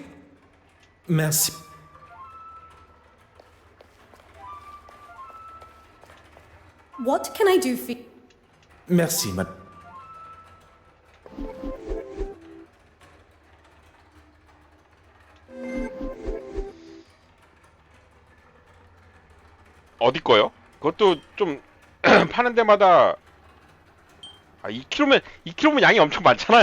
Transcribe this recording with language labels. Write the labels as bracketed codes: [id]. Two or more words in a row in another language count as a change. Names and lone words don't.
[fr] Merci. [en] What can I do for you? [fr] Merci, madame. [ko] 어디 거요? 그것도 좀 파는 데마다 2kg면 양이 엄청 많잖아요.